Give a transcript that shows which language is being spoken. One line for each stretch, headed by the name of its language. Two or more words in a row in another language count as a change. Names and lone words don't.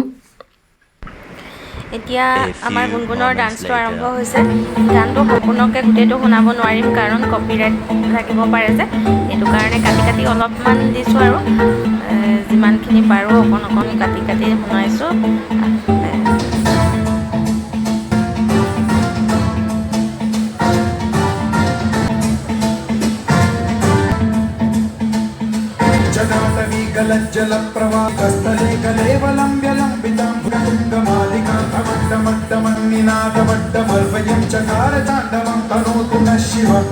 Assamese: এতিয়া আমাৰ গুণগুণৰ ডান্সটো আৰম্ভ হৈছে। গানটো সম্পূৰ্ণকৈ গোটেইটো শুনাব নোৱাৰিম, কাৰণ কপিৰাইট লাগিব পাৰে যে, সেইটো কাৰণে কাটি কাটি অলপমান দিছোঁ আৰু যিমানখিনি পাৰোঁ অকণ অকণ কাটি কাটি শুনাইছোঁ।
Sanskrit: जलप्रवाहस्थले कलेवलम्ब्यलम्बितां भुजङ्गमालिकामट्टमट्टमन्निनादमट्टमर्वयं चकार ताण्डवं तनोतु नः शिव।